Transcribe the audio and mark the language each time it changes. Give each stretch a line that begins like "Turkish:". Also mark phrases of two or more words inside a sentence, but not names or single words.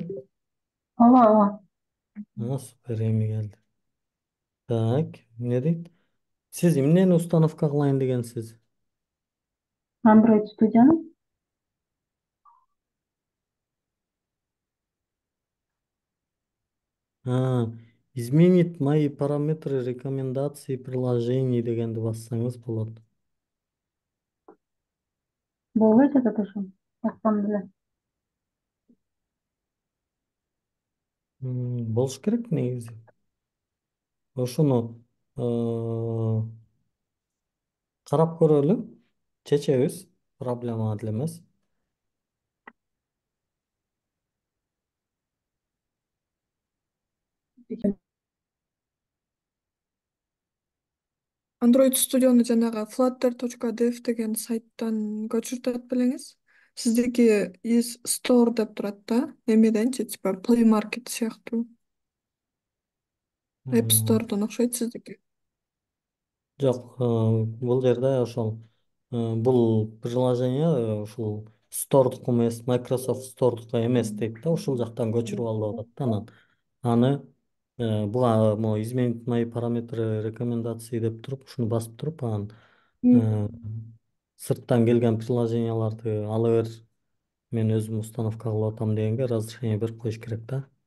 Kyrgyz: Ооба, ооба. Супер, эми келди. Так, эмне дейт? Сиз эмнени установка кылайын дегенсиз? Android Studio'nu.
Russian: Изменить мои параметры рекомендаций приложений
Kyrgyz: дегенди бассаңыз болот. Болбой жатат ошо. Бассам деле. Болуш керек негизи. Ошону карап көрөлү, чечебиз. Проблема деле эмес. Android Studio'nu жанагы flutter.dev деген сайттан көчүртөт белеңиз. Сиздики is store деп турат да. Эмеденчи, типа Play Market сыяктуу. App М, Store'дан окшойт сиздики. Жок, бул жерде ошол бул приложение ушул Store'дуку эмес, Microsoft Store'дуку эмес дейт да, ушул жактан көчүрүп алып атат да анан. Аны буга
Russian: могу изменить мои параметры рекомендации
Kyrgyz: деп туруп, ушуну басып туруп, анан э, сырттан келген приложенияларды ала бер, мен өзүм установка кылып атам дегенге разрешение берип коюш керек да.